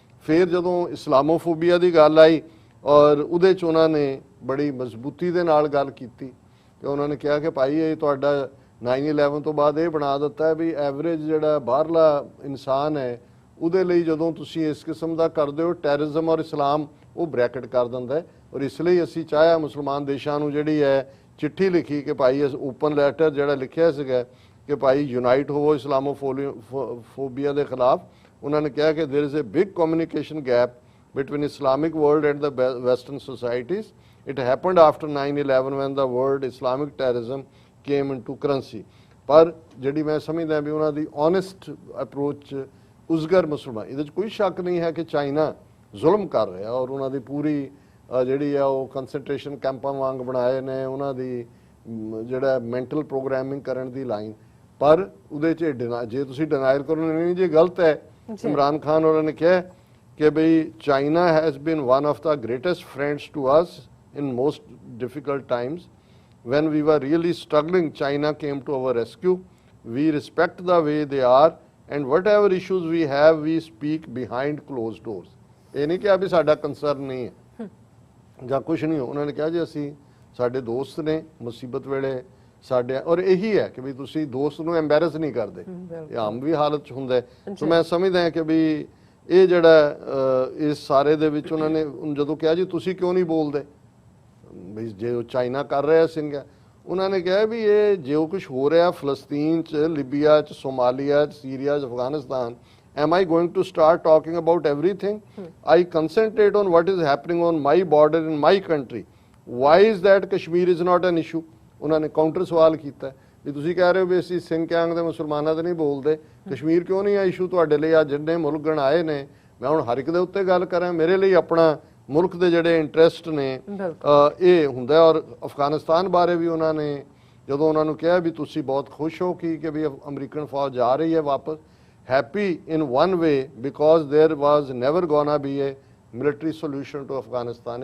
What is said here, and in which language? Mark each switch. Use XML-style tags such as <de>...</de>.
<pa>ਫਿਰ ਜਦੋਂ ਇਸਲਾਮੋਫੋਬੀਆ ਦੀ ਗੱਲ ਆਈ ਔਰ ਉਹਦੇ 'ਚ ਉਹਨਾਂ ਨੇ ਬੜੀ ਮਜ਼ਬੂਤੀ ਦੇ ਨਾਲ ਗੱਲ ਕੀਤੀ ਕਿ ਉਹਨਾਂ ਨੇ ਕਿਹਾ ਕਿ ਭਾਈ ਇਹ ਤੁਹਾਡਾ 9/11 ਤੋਂ ਬਾਅਦ ਇਹ ਬਣਾ ਦਿੱਤਾ ਹੈ ਵੀ ਐਵਰੇਜ ਜਿਹੜਾ ਬਾਹਰਲਾ ਇਨਸਾਨ ਹੈ ਉਹਦੇ ਲਈ ਜਦੋਂ ਤੁਸੀਂ ਇਸ ਕਿਸਮ ਦਾ ਕਰਦੇ ਹੋ, ਟੈਰਰਿਜ਼ਮ ਔਰ ਇਸਲਾਮ ਉਹ ਬ੍ਰੈਕਟ ਕਰ ਦਿੰਦਾ ਹੈ। ਔਰ ਇਸ ਲਈ ਅਸੀਂ ਚਾਹਿਆ ਮੁਸਲਮਾਨ ਦੇਸ਼ਾਂ ਨੂੰ ਜਿਹੜੀ ਹੈ ਚਿੱਠੀ ਲਿਖੀ ਕਿ ਭਾਈ ਇਸ ਓਪਨ ਲੈਟਰ ਜਿਹੜਾ ਲਿਖਿਆ ਸੀਗਾ ਕਿ ਭਾਈ ਯੂਨਾਈਟ ਹੋਵੋ ਇਸਲਾਮੋਫੋਬੀਆ ਦੇ ਖਿਲਾਫ। ਉਹਨਾਂ ਨੇ ਕਿਹਾ ਕਿ</pa> <en>There is a big communication gap between Islamic world and the Western societies. It happened after 9/11 when the word Islamic terrorism came into currency.</en> <pa>ਪਰ ਜਿਹੜੀ ਮੈਂ ਸਮਝਦਾ ਵੀ ਉਹਨਾਂ ਦੀ ਓਨੈਸਟ ਅਪਰੋਚ ਉਸਗਰ ਮੁਸਲਮਾਨ, ਇਹਦੇ 'ਚ ਕੋਈ ਸ਼ੱਕ ਨਹੀਂ ਹੈ ਕਿ ਚਾਈਨਾ ਜ਼ੁਲਮ ਕਰ ਰਿਹਾ ਔਰ ਉਹਨਾਂ ਦੀ ਪੂਰੀ ਜਿਹੜੀ ਆ ਉਹ ਕੰਸੈਂਟਰੇਸ਼ਨ ਕੈਂਪਾਂ ਵਾਂਗ ਬਣਾਏ ਨੇ, ਉਹਨਾਂ ਦੀ ਜਿਹੜਾ ਮੈਂਟਲ ਪ੍ਰੋਗਰਾਮਿੰਗ ਕਰਨ ਦੀ ਲਾਈਨ। ਪਰ ਉਹਦੇ 'ਚ ਜੇ ਤੁਸੀਂ ਡਿਨਾਇਲ ਕਰੋ ਨਹੀਂ ਜੇ ਗਲਤ ਹੈ।</pa> <en>Imran Khan</en> <pa>ਉਹਨਾਂ ਨੇ ਕਿਹਾ ਕਿ ਬਈ</pa> <en>China has been one of the greatest friends to us in most difficult times. When we were really struggling, China came to our rescue. We respect the way they are and whatever issues we have, we speak behind closed doors.</en> <pa>ਇਹ ਨਹੀਂ ਕਿਹਾ ਵੀ ਸਾਡਾ concern ਨਹੀਂ ਹੈ ਜਾਂ ਕੁਝ ਨਹੀਂ। ਉਹਨਾਂ ਨੇ ਕਿਹਾ ਜੀ ਅਸੀਂ ਸਾਡੇ ਦੋਸਤ ਨੇ ਮੁਸੀਬਤ ਵੇਲੇ ਸਾਡੇ, ਔਰ ਇਹੀ ਹੈ ਕਿ ਵੀ ਤੁਸੀਂ ਦੋਸਤ ਨੂੰ ਐਮਬੈਰਸ ਨਹੀਂ ਕਰਦੇ, ਇਹ ਆਮ ਵੀ ਹਾਲਤ 'ਚ ਹੁੰਦਾ ਹੈ। ਸੋ ਮੈਂ ਸਮਝਦਾ ਕਿ ਵੀ ਇਹ ਜਿਹੜਾ ਇਸ ਸਾਰੇ ਦੇ ਵਿੱਚ ਉਹਨਾਂ ਨੇ ਜਦੋਂ ਕਿਹਾ ਜੀ ਤੁਸੀਂ ਕਿਉਂ ਨਹੀਂ ਬੋਲਦੇ ਵੀ ਜੇ ਉਹ ਚਾਈਨਾ ਕਰ ਰਿਹਾ ਸਿੰਘਾ, ਉਹਨਾਂ ਨੇ ਕਿਹਾ ਵੀ ਇਹ ਜੋ ਕੁਝ ਹੋ ਰਿਹਾ ਫਲਸਤੀਨ 'ਚ, ਲਿਬੀਆ 'ਚ, ਸੋਮਾਲੀਆ 'ਚ, ਸੀਰੀਆ 'ਚ, Afghanistan,</pa> <en>am I going to start talking about everything? I concentrate on what is happening on my border in my country. Why is that Kashmir is not an issue?</en> <pa>ਉਹਨਾਂ ਨੇ ਕਾਊਂਟਰ ਸਵਾਲ ਕੀਤਾ ਵੀ ਤੁਸੀਂ ਕਹਿ ਰਹੇ ਹੋ ਵੀ ਅਸੀਂ ਸਿੰਗਕਿਆਂਗ ਦੇ ਮੁਸਲਮਾਨਾਂ ਤੇ ਨਹੀਂ ਬੋਲਦੇ, ਕਸ਼ਮੀਰ ਕਿਉਂ ਨਹੀਂ ਆ ਇਸ਼ੂ ਤੁਹਾਡੇ ਲਈ? ਅੱਜ ਜਿੰਨੇ ਮੁਲਕ ਗਣ ਆਏ ਨੇ, ਮੈਂ ਹੁਣ ਹਰ ਇੱਕ ਦੇ ਉੱਤੇ ਗੱਲ ਕਰਾਂ, ਮੇਰੇ ਲਈ ਆਪਣਾ ਮੁਲਕ ਦੇ ਜਿਹੜੇ ਇੰਟਰਸਟ ਨੇ ਇਹ ਹੁੰਦਾ। ਔਰ ਅਫਗਾਨਿਸਤਾਨ ਬਾਰੇ ਵੀ ਉਹਨਾਂ ਨੇ ਜਦੋਂ ਉਹਨਾਂ ਨੂੰ ਕਿਹਾ ਵੀ ਤੁਸੀਂ ਬਹੁਤ ਖੁਸ਼ ਹੋ ਕਿ ਵੀ ਅਮਰੀਕਨ ਫੌਜ ਜਾ ਰਹੀ ਹੈ ਵਾਪਸ,</pa> <en>Happy in one way because there was never gonna be a military solution to Afghanistan.</en>